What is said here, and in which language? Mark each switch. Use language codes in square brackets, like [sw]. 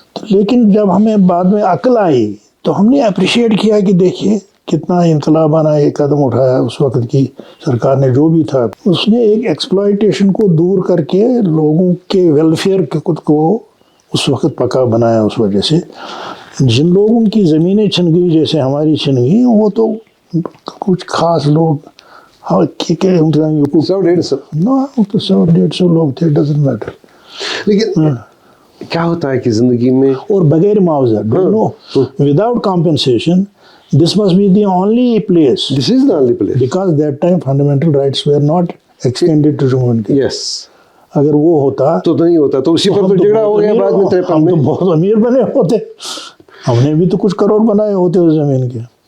[ur] لیکن جب ہمیں بعد میں عقل آئی تو ہم نے اپریشیٹ کیا کہ دیکھیے کتنا انقلابانہ یہ قدم اٹھایا اس وقت کی سرکار نے، جو بھی تھا اس نے ایک ایکسپلائٹیشن کو دور کر کے لوگوں کے ویلفیئر کے خود کو اس وقت پکا بنایا. اس وجہ سے جن لوگوں کی زمینیں چھن گئی جیسے ہماری چھن گئی، وہ تو کچھ خاص لوگ 100-150 لوگ تھے، [en] Doesn't matter. [ur] لیکن کیا ہوتا ہے کہ زندگی میں اور بغیر معاوضہ، [en] Without compensation, this must be the only place. This is the only place. Because that time fundamental rights were not extended to humanity. Yes. [ur] اگر وہ ہوتا تو نہیں ہوتا، تو اسی پر تو جھگڑا ہو گیا بعد میں 53 ہم میں. تو بہت امیر بنے ہوتے، ہم نے بھی تو کچھ کروڑ بنائے ہوتے اس زمین کے.